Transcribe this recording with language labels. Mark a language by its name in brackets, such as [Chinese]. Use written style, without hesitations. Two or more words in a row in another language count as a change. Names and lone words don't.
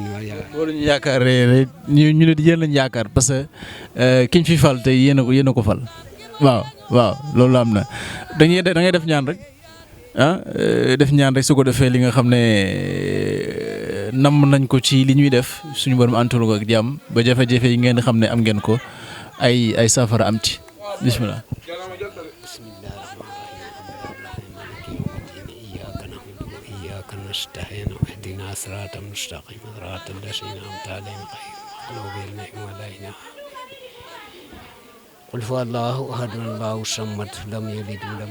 [Wolof] boo ñu yaakaaree ñu ne yéen lañ yaakaar [French] parce que [Wolof] kiñ fi fal tey yéen a ko fal waaw loolu am na da ngay def ñaan rek def ñaan rek su ko defee li nga xam ne namm nañ ko ci li ñuy def suñu borom antul ko ak jàmm ba jafe-jafe yi ngeen xam ne am ngeen ko ay safara am ci bismillah. [Arabic] نستعين واهدنا صراطا مستقيما صراط الذين أنعمت عليهم غير المغضوب عليهم ولا الضالين قل هو الله أحد الله الصمد لم يلد ولم